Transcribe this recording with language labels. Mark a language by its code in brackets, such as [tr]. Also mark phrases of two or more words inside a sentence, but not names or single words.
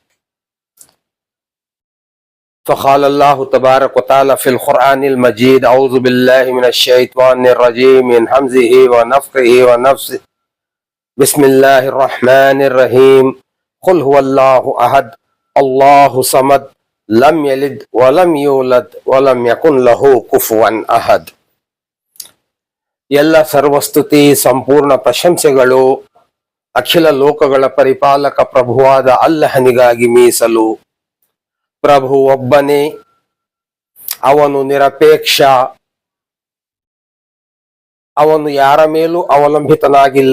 [ar] فقال الله تبارك وتعالى في القرآن المجيد، أعوذ بالله من الشيطان الرجيم، من همزه ونفخه ونفسه، بسم الله الرحمن الرحيم. قل هو الله أحد، الله الصمد، لم يلد ولم يولد ولم يكن له كفوا أحد. [kn] ಎಲ್ಲ ಸರ್ವಸ್ತುತಿ ಸಂಪೂರ್ಣ ಪ್ರಶಂಸೆಗಳು ಅಖಿಲ ಲೋಕಗಳ ಪರಿಪಾಲಕ ಪ್ರಭುವಾದ ಅಲ್ಲಹನಿಗಾಗಿ ಮೀಸಲು. ಪ್ರಭು ಒಬ್ಬನೇ, ಅವನು ನಿರಪೇಕ್ಷ, ಅವನು ಯಾರ ಮೇಲೂ ಅವಲಂಬಿತನಾಗಿಲ್ಲ.